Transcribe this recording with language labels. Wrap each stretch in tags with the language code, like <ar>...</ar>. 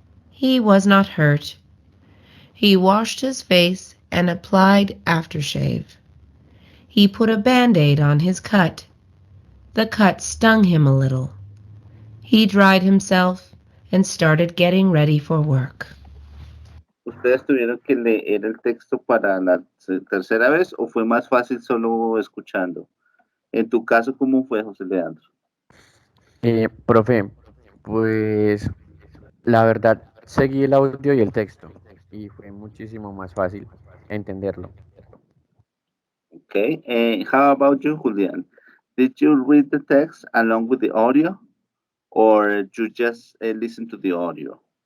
<en>He was not hurt. He washed his face and applied aftershave. He put a Band-Aid on his cut. The cut stung him a little. He dried himself and started getting ready for work.</en> <es>¿Ustedes tuvieron que leer el texto para la tercera vez o fue más fácil solo escuchando? En tu caso, ¿cómo fue, José Leandro? Profe, pues la verdad seguí el audio y el texto y fue muchísimo más fácil entenderlo.</es> <en>Okay, how about you, Julian? Did you read the text along with the audio or you just listen to the audio?</en>